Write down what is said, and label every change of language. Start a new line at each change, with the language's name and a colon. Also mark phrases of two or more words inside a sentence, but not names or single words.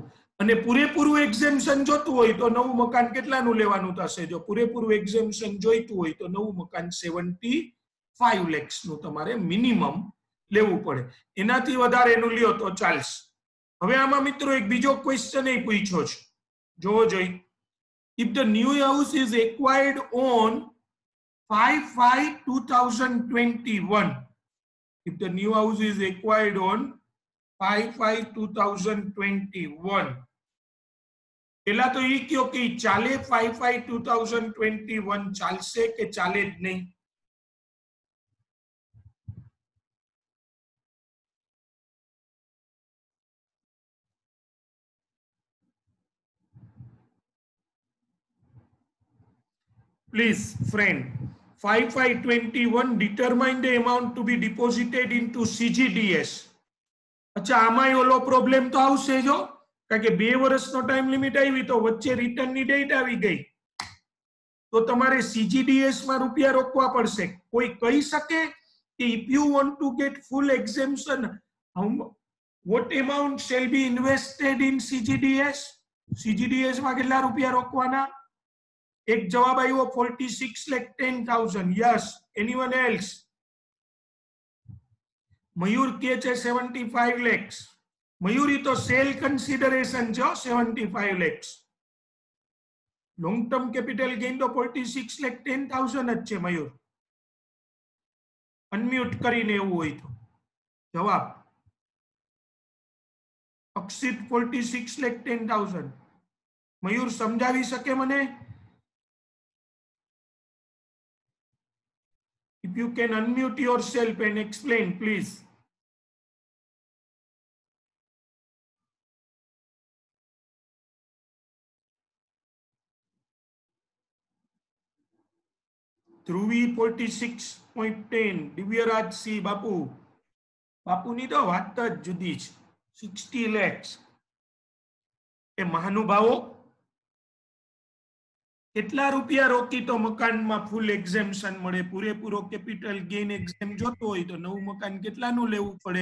Gujarati: અને પૂરેપૂરું એક્ઝેમ્પશન જોતું હોય તો નવું મકાન કેટલાનું લેવાનું થશે? જો પૂરેપૂરું એક્ઝેમ્પશન જોઈતું હોય તો નવું મકાન 75 lakhs નું તમારે મિનિમમ લેવું પડે. એનાથી વધારે એનું લ્યો તો ચાલશે. હવે આમાં મિત્રો એક બીજો ક્વેશ્ચન એ પૂછ્યો છે, જોવો જોઈએ.
English: If the new house is acquired on 5/5/2021, if the new house is acquired on 5/5/2021,
Gujarati: પેલા તો ઈ કયો કે ચાલે 5/5/2021 ચાલશે કે ચાલે જ નહીં?
English: Please, friend, 5/5/21 determine the amount to be deposited into CGDS.
Gujarati: अच्छा, આમાં ઓલો પ્રોબ્લેમ તો આવશે જો, કારણ કે 2 વર્ષનો ટાઈમ લિમિટ આવી તો વચ્ચે રિટર્ન ની ડેટ આવી ગઈ તો તમારે CGDS માં રૂપિયા રોકવા પડશે. કોઈ કહી શકે કે
English: if you want to get full exemption, what amount shall be invested in CGDS?
Gujarati: CGDS માં કેટલા રૂપિયા રોકવાના? એક જવાબ આવ્યો 46,10,000.
English: Yes, anyone else?
Gujarati: મયુર કે છે 75 lakhs. મયુર ઈ તો
English: sale consideration
Gujarati: છે 75 lakhs.
English: long term capital gain
Gujarati: તો 46,10,000 જ છે મયુર. અનમ્યુટ કરીને એવું હોય તો જવાબ. અક્ષિત 46,10,000. મયુર સમજાવી શકે મને?
English: If you can unmute yourself and explain, please.
Gujarati: Dhruvi 46.10. Divyaraj C. બાપુ, બાપુની તો વાત જ જુદી છે. 60 lakhs. એ મહાનુભાવો કેટલા રૂપિયા રોકી તો મકાનમાં
English: full exemption
Gujarati: મળે? પૂરેપૂરો
English: capital gain exempt
Gujarati: જોતો હોય તો નવું મકાન કેટલાનું લેવું પડે?